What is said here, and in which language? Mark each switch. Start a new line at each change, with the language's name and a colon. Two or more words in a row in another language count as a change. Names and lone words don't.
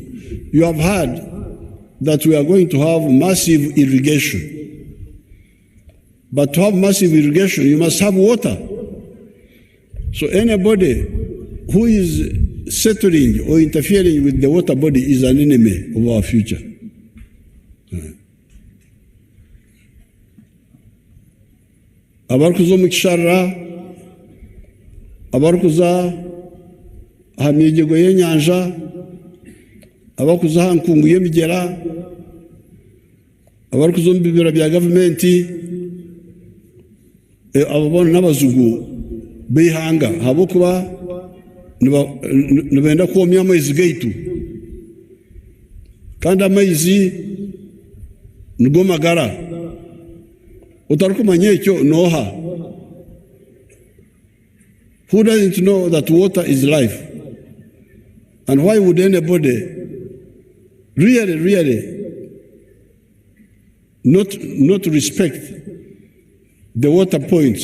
English: You have heard that we are going to have massive irrigation. But to have massive irrigation, you must have water. So anybody who is settling or interfering with the water body is an enemy of our future.
Nyankole: Abarkuzo mukishara, abarkuza hamyegego y'enyanja, abakuza hankungu y'emigera, abarkuzo mu bibira bya gavumenti, ababona n'abazungu b'ihanga habokuba nibenda kwomya amaizi gaitu kandi amaizi nigo magara utarukumanya ekyo noha.
English: Who doesn't know that water is life? And why would anybody really not respect the water points?